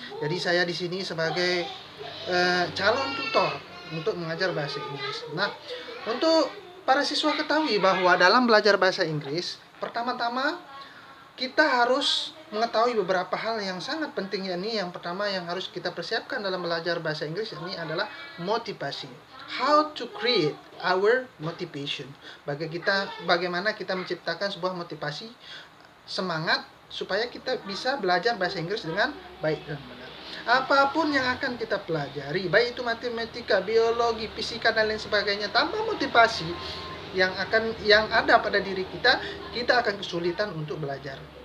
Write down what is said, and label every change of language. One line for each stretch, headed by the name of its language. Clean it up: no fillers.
Indonesian: Jadi saya di sini sebagai calon tutor untuk mengajar bahasa Inggris. Nah, untuk para siswa ketahui bahwa dalam belajar bahasa Inggris, pertama-tama kita harus mengetahui beberapa hal yang sangat penting, yakni yang pertama yang harus kita persiapkan dalam belajar bahasa Inggris ini adalah motivasi.
English: How to create our motivation.
Indonesian: Bagaimana kita menciptakan sebuah motivasi, semangat supaya kita bisa belajar bahasa Inggris dengan baik dan benar. Apapun yang akan kita pelajari, baik itu matematika, biologi, fisika dan lain sebagainya, tanpa motivasi yang ada pada diri kita akan kesulitan untuk belajar.